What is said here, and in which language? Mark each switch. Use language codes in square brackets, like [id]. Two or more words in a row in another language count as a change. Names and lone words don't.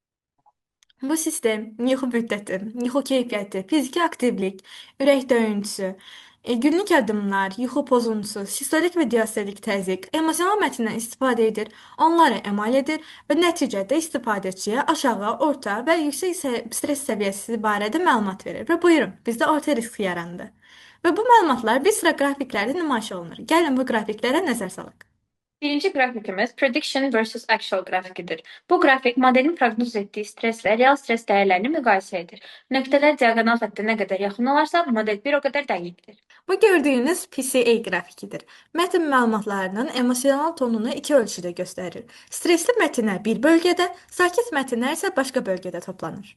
[az] Bu sistem yuxu müddəti, yuxu keyfiyyəti, fiziki aktivlik, ürək döyüntüsü, günlük addımlar, yuxu pozuntusu, sistolik və diastolik təzyiq, emosional mətndən istifadə edir, onları əmal edir və nəticədə istifadəçiyə aşağı, orta və yüksək stres səviyyəsi barədə məlumat verir. Və buyurun, bizdə orta risk yarandı. Və bu məlumatlar bir sıra qrafiklərdə nümayiş olunur. Gəlin bu qrafiklərə nəzər salaq. Birinci qrafikimiz [en] prediction versus actual [az] qrafikidir. Bu qrafik modelin proqnoz etdiyi streslə real stres dəyərlərini müqayisə edir. Nöqtələr diaqonal xəttə nə qədər yaxın olarsa, model bir o qədər dəqiqdir. Bu gördüyünüz PCA qrafikidir. Mətn məlumatlarının emosional tonunu iki ölçüdə göstərir. Stresli mətnlər bir bölgədə, sakit mətnlər isə başqa bölgədə toplanır.